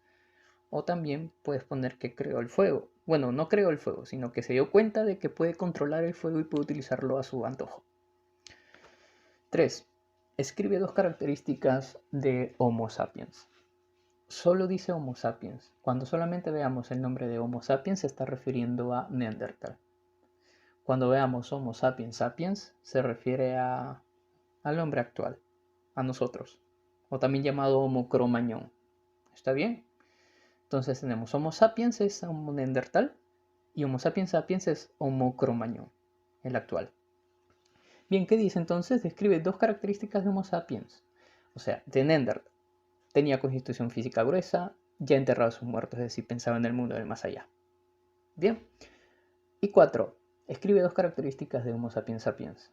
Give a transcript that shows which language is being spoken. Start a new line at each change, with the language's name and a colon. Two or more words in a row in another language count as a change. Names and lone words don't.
Spanish: O también puedes poner que creó el fuego. Bueno, no creó el fuego, sino que se dio cuenta de que puede controlar el fuego y puede utilizarlo a su antojo. 3. Escribe dos características de Homo sapiens. Solo dice Homo sapiens. Cuando solamente veamos el nombre de Homo sapiens se está refiriendo a Neandertal. Cuando veamos Homo sapiens sapiens se refiere al hombre actual, a nosotros, o también llamado Homo Cro-Magnon. ¿Está bien? Entonces tenemos Homo sapiens es Homo Neandertal y Homo sapiens sapiens es Homo Cro-Magnon, el actual. Bien, ¿qué dice entonces? Describe dos características de Homo sapiens, o sea, de Neandertal. Tenía constitución física gruesa, ya enterrado a sus muertos, es decir, pensaba en el mundo del más allá. Bien. Y 4. Escribe dos características de Homo sapiens sapiens.